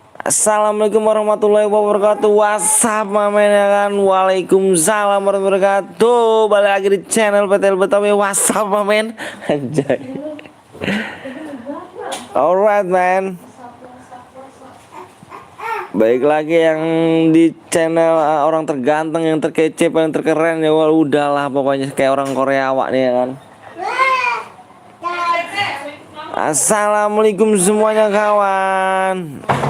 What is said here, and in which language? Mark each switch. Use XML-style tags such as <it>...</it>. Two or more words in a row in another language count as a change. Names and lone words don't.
<ar>السلام عليكم ورحمة الله وبركاته.</ar> <id>WhatsApp mamen ya kan.</id> <ar>وعليكم السلام ورحمة الله وبركاته.</ar> <id>Balik lagi di channel PTL Betawi. WhatsApp mamen. Anjay.</id> <en>Alright man.</en> <id>Baik lagi yang di channel orang terganteng, yang terkece, yang terkeren ya. Udahlah pokoknya kayak orang Korea awak nih ya kan. Assalamualaikum semuanya kawan.</id>